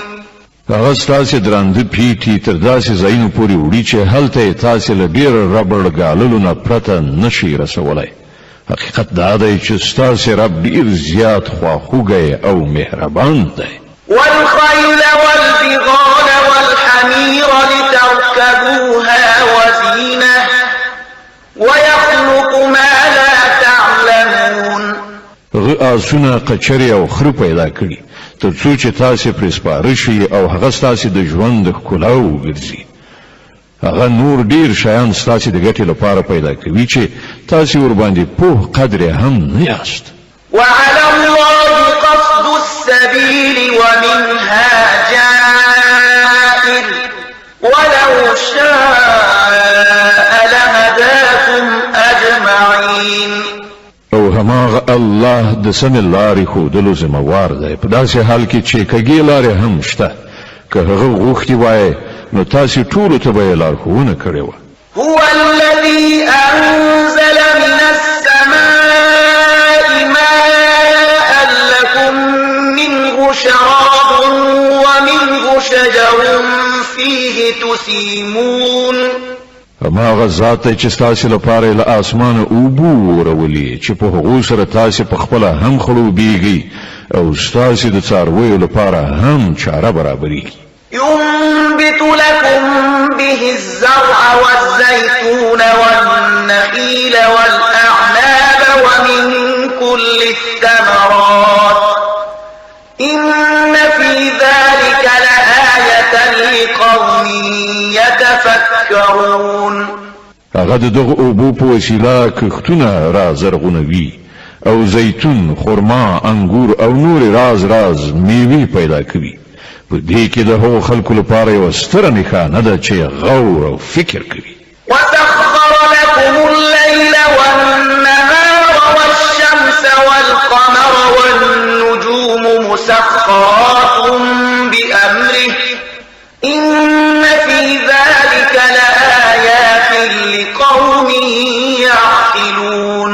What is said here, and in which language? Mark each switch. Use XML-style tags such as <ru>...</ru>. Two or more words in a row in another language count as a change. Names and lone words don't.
<ps>هغه ستاسې درانده پیټي تر داسې ځایونو پورې وړي چې هلته یې تاسې له ډېر ربړ ګاللو نه پرته نشئ رسولی. حقیقت دا دی چې ستاسې رب ډېر زیات خواخوږی او مهربان دی.</ps> <ar>والخيل والبغال والحمير لتركبوها وزينة ويخلق ما لا تعلمون.</ar> <ps>هغه آسونه قچرې او خره پیدا کړي تر څو چې تاسې پرې سپاره شئ او هغه ستاسې د ژوند د ښکلا وګرځي. هغه نور ډیر شیان ستاسې د ګټې لپاره پیدا کوي چې تاسې ورباندې پوه قدر هم نه یاست.</ps> <ar>وعلى الله قصد السبيل ومنها جائر ولو شاء لهداكم أجمعين.</ar> <ps>او هماغه الله د سمې لارې ښودلو ذمهوار دی، په داسې حال کې چې کږې لارې هم شته. که هغه غوښتي وای نو تاسې ټولو ته به یې لارښوونه کړې وه.</ps> <ar>هو الذي أنزل من السماء ماء لكم منه شراب ومنه شجر فيه تسيمون.</ar> <ps>هماغه ذات دی چې ستاسې لپاره یې له آسمانه اوبه ورولي چې په هغو سره تاسې په خپله هم خړوبېږئ او ستاسې د څارویو لپاره هم چاره برابرېږي.</ps> <ar>ينبت لكم به الزرع والزيتون والنخيل والأعناب ومن كل الثمرات إن في ذلك لآية لقوم يتفكرون.</ar> <ps>هغه د دغه اوبو په وسیله کښتونه را زرغونوي او زیتون، خرما، انګور او نور راز میوې پیدا کوي. په دې کې د هغو خلکو لپاره یوه ستره نښانه ده چې غور او فکر کوي.</ps> <ar>وسخر لكم الليل والنهار والشمس والقمر والنجوم مسخرات بأمره إن في ذلك لآيات لقوم يعقلون.</ar>